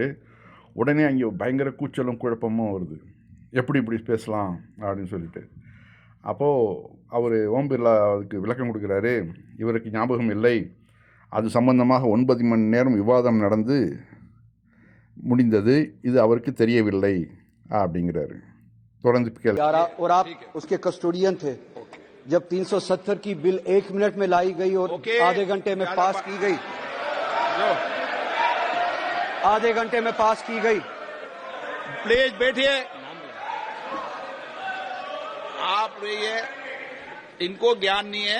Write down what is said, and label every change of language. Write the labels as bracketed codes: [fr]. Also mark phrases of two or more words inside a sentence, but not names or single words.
[ta] உடனே அங்கே பயங்கர கூச்சலும் குழப்பமும் வருது. எப்படி இப்படி பேசலாம் அப்படின்னு சொல்லிட்டு. அப்போது அவர் ஓம் பிர்லா அதுக்கு விளக்கம் கொடுக்குறாரு. இவருக்கு ஞாபகம் இல்லை, அது சம்பந்தமாக 9 மணி நேரம் விவாதம் நடந்து முடிந்தது, இது அவருக்கு தெரியவில்லை அப்படிங்கிறாரு. தொடர்ந்து [hi] और आप उसके कस्टोडियन थे जब 370 की बिल 1 मिनट में लाई गई और आधे घंटे में पास की गई। आधे घंटे में पास की गई। प्लीज बैठिए। आप रहिए, इनको ज्ञान नहीं है।